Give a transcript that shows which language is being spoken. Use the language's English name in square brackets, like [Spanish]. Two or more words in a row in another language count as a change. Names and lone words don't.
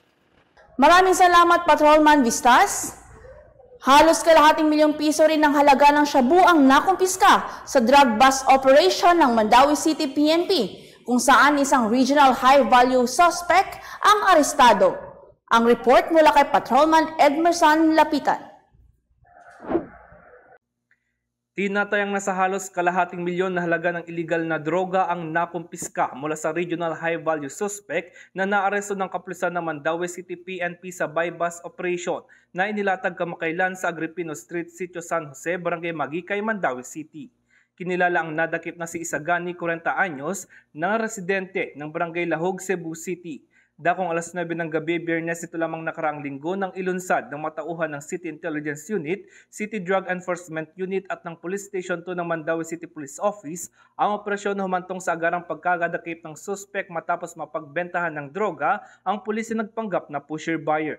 [Filipino] Maraming salamat, Patrolman Vistas. Halos kalahating milyong piso rin ng halaga ng shabu ang nakumpiska sa [English] drug bust operation [Filipino] ng Mandawi City PNP, kung saan isang [English] regional high-value suspect [Filipino] ang arestado. Ang report mula kay Patrolman Edmerson Lapitan. Tinatayang nasa halos kalahating milyon na halaga ng iligal na droga ang nakumpiska mula sa [English] regional high-value suspect [Filipino] na naaresto ng kapulisan ng Mandawi City PNP sa [English] bypass operation [Filipino] na inilatag kamakailan sa Agripino Street, Sitio San Jose, Barangay Magikay, Mandawi City. Kinilala ang nadakip na si Isagani, 40 anyos, na residente ng Barangay Lahog, Cebu City. Dakong alas 9 ng gabi, Biyernes ito lamang nakaraang linggo nang ilunsad ng matauhan ng City Intelligence Unit, City Drug Enforcement Unit at ng Police Station 2 ng Mandawi City Police Office ang operasyon na humantong sa agarang pagkagadakip ng suspect matapos mapagbentahan ng droga ang pulis na nagpanggap na [English] pusher buyer.